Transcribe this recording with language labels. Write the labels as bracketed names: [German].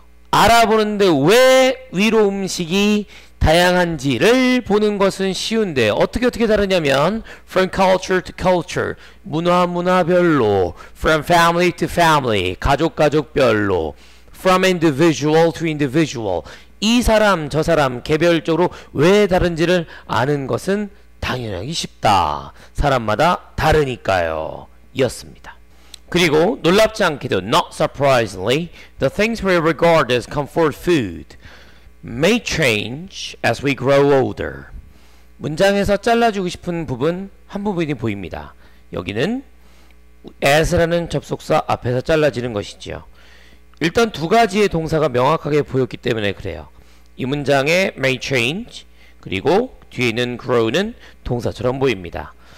[Korean] 알아보는데 왜 위로 음식이 다양한지를 보는 것은 쉬운데 어떻게 다르냐면 [English] from culture to culture, [Korean] 문화별로, [English] from family to family, [Korean] 가족별로, [English] from individual to individual, [Korean] 이 사람 저 사람 개별적으로 왜 다른지를 아는 것은 당연하기 쉽다. 사람마다 다르니까요. 이었습니다. 그리고 놀랍지 않게도 [English] not surprisingly, the things we regard as comfort food may change as we grow older. [Korean] 문장에서 잘라주고 싶은 부분 한 부분이 보입니다. 여기는 as라는 접속사 앞에서 잘라지는 것이지요. 일단 두 가지의 동사가 명확하게 보였기 때문에 그래요. 이 문장에 may change 그리고 뒤에 있는 grow는 동사처럼 보입니다.